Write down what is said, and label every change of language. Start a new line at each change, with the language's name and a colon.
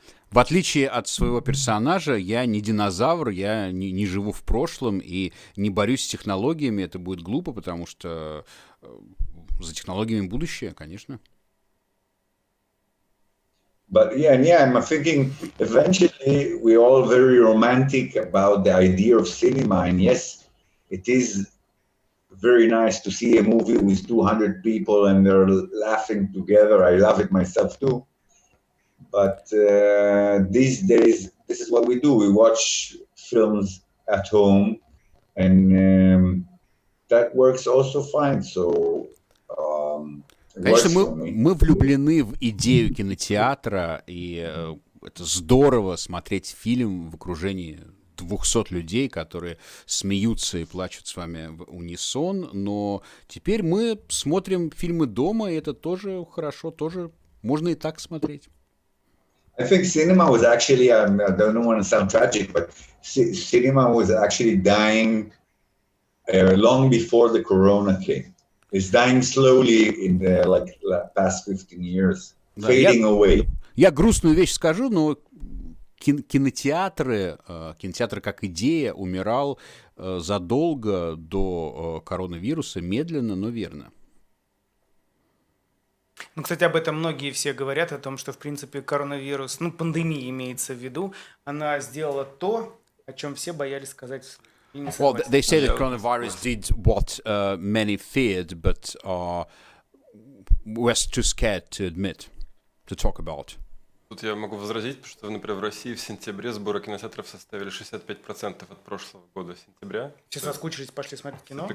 Russian: В отличие от своего персонажа, я не динозавр, я не живу в прошлом и не борюсь с технологиями. Это будет глупо, потому что за технологиями будущее, конечно.
English: But yeah, I'm thinking eventually we're all very romantic about the idea of cinema, and yes, it is very nice to see a movie with 200 people and they're laughing together. I love it myself too. But these days, this is what we do. We watch films at home, and that works also fine. So
Russian: конечно, мы влюблены в идею кинотеатра, и это здорово смотреть фильм в окружении 200 людей, которые смеются и плачут с вами в унисон, но теперь мы смотрим фильмы дома, и это тоже хорошо, тоже можно и так смотреть.
English: I think cinema was actually, I don't want to sound tragic, but cinema was actually dying long before the corona came. It's dying slowly in the past 15 years, fading away.
Russian: Я грустную вещь скажу, но кинотеатры как идея умирал задолго до коронавируса, медленно, но верно. Ну, кстати, об этом многие все говорят, о том, что, в принципе, коронавирус, пандемия имеется в виду, она сделала то, о чем все боялись сказать.
English: Well, they say that coronavirus did what many feared, but was too scared to admit, to talk about.
Russian: Тут я могу возразить, потому что, например, в России в сентябре сборы кинотеатров составили 65% от прошлого года сентября. Все соскучились, пошли смотреть кино.